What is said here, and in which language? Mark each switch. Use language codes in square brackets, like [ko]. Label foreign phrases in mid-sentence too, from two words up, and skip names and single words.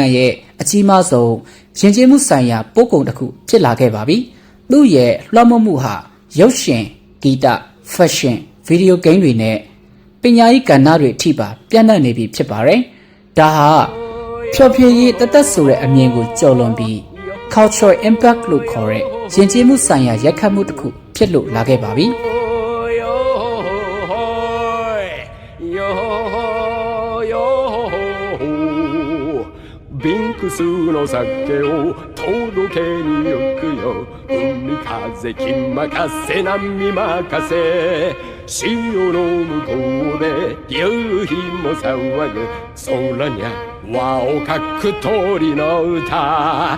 [my] ရဲ့အကြီးမားဆုံးယဉ်ကျေးမှုဆိုင်ရာပို့ကုန်တစ်ခုဖြစ်လာခဲ့ပါပြီ။သူ့ရဲ့လွှမ်းမိုးမှုဟာရုပ်ရှင်ဂီတ fashionဗီဒီယိုဂိမ်းတွေနဲ့ပညာရေးကဏ္ဍတွေအထိပါပြန့်နှံ့နေပြီဖြစ်ပါတယ်။ဒါဟာဖြောပြရေးတသက်ဆိုတဲ့အမြင်ကိုကျော်လွန်ပြီး [en] cultural impact [my] လို့ခေါ်တဲ့ယဉ်ကျေးမှုဆိုင်ရာရိုက်ခတ်မှုတစ်ခုဖြစ်လို့လာခဲ့ပါပြီ။ [ja] ビンクスの酒を届けに行くよ海風気任せ波任せ潮の向こうで夕日も騒ぐ空にゃ輪をかく鳥の歌